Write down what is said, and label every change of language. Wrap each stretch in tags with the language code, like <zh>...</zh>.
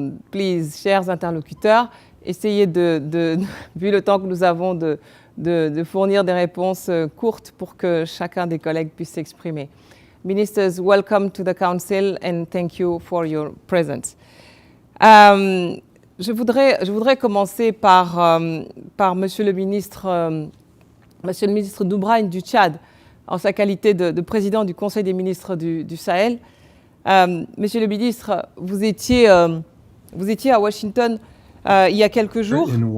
<fr>Please, chers interlocuteurs, essayez vu le temps que nous avons, de fournir des réponses courtes pour que chacun des collègues puisse s'exprimer.</fr> <en>Ministers, welcome to the Council and thank you for your presence.</en> <fr>Je voudrais commencer par Monsieur le ministre Doubrane du Tchad, en sa qualité de président du Conseil des ministres du Sahel. Monsieur le ministre, vous étiez à Washington il y a quelques jours.</fr>